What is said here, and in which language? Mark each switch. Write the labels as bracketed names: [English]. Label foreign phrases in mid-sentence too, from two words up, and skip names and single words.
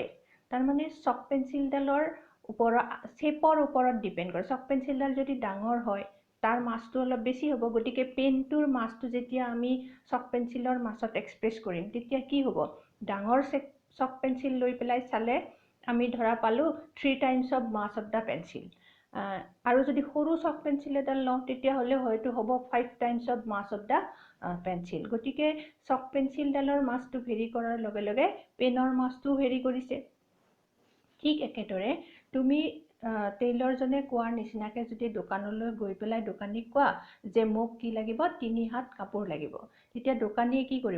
[Assamese] তাৰমানে চক পেন্সিলডালৰ শ্বেপৰ ওপৰত ডিপেণ্ড কৰে। চক পেন্সিলডাল যদি ডাঙৰ হয়, তাৰ মাছটো অলপ বেছি হ'ব। গতিকে পেনটোৰ মাছটো যেতিয়া আমি চক পেন্সিলৰ মাছত এক্সপ্ৰেছ কৰিম, তেতিয়া কি হ'ব? ডাঙৰ চক পেন্সিল লৈ পেলাই চালে আমি ধৰা পালোঁ [English] 3 times of mass of the pencil। [Assamese] আৰু যদি সৰু চক পেন্সিল এডাল লওঁ, তেতিয়াহ'লে হয়তো হ'ব [English] 5 times of mass of the pencil। [Assamese] গতিকে চক পেন্সিলডালৰ মাছটো ভেৰি কৰাৰ লগে লগে পেনৰ মাছটো ভেৰি কৰিছে। ঠিক একেদৰে তুমি টেইলৰজনে কোৱাৰ নিচিনাকৈ যদি দোকানলৈ গৈ পেলাই দোকানীক কোৱা যে মোক কি লাগিব? 3 হাত কাপোৰ লাগিব, তেতিয়া দোকানীয়ে কি কৰিব?